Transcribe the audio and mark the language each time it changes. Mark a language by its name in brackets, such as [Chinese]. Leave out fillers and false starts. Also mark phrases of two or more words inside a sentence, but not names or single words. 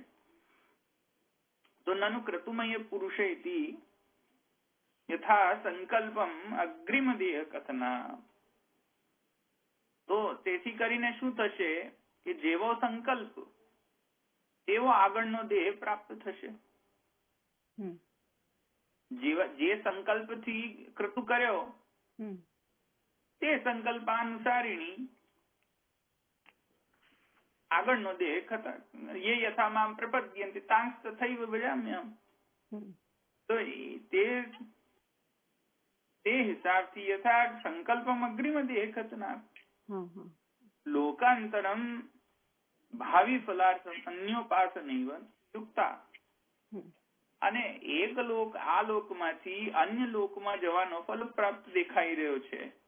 [Gujarati] તો [Sanskrit] નनु ક્રતુમય પુરુષ ઇતિ યથા સંકલ્પમ અગ્રિમ દેહ કથના, [Gujarati] તો તેથી કરીને શું થશે કે જેવો સંકલ્પ તેવો આગળનો દેહ પ્રાપ્ત થશે. જે સંકલ્પથી કૃતુ કર્યો તે સંકલ્પાનુસારીણી આગળનો દેહ ખતા [Sanskrit] ये यथा मां प्रपद्यन्ते तांस तथैव भजाम्यहम्. [Gujarati] तो તે હિસાબથી [Sanskrit] યથા સંકલ્પમ અગ્રિમ દેહ ખતના લોકાંતરમ ભાવિ ફલાર્થમ અન્યોપાસનૈવ યુક્તા, [Gujarati] અને એક લોક આ લોકમાંથી અન્ય લોકમાં જવાનો ફલ પ્રાપ્ત દેખાઈ રહ્યો છે.